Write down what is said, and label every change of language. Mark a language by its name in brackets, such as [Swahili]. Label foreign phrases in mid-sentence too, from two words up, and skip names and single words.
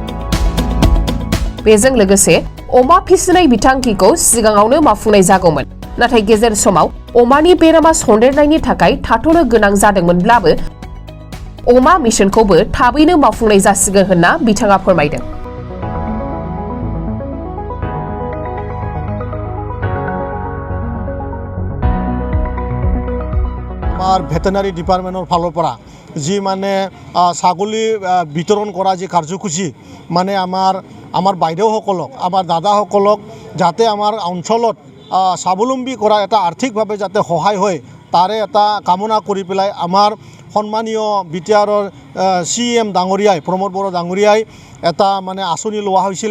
[Bodo] बेजों लोगोसे अमा फिसिनाय बिथांखिखौ सिगाङावनो मावफुंनाय जागौमोन, नाथाय गेजेर समाव अमानि बेरामा सन्देरनायनि थाखाय थाथ'नो गोनां जादोंमोनब्लाबो अमा मिशनखौबो थाबैनो मावफुंनाय जासिगोन होनना बिथाङा फोरमायदों। [English] veterinary department [Assamese] ফালৰ পৰা যি মানে ছাগলী বিতৰণ কৰা যি কাৰ্যসূচী মানে আমাৰ বাইদেউসকলক আমাৰ দাদাসকলক যাতে আমাৰ অঞ্চলত স্বাৱলম্বী কৰা এটা আৰ্থিকভাৱে যাতে সহায় হয় তাৰে এটা কামনা কৰি পেলাই আমাৰ সন্মানীয় বিটিআৰৰ CM ডাঙৰীয়াই প্ৰমোদ বড়ো ডাঙৰীয়াই এটা মানে আঁচনি লোৱা হৈছিলে।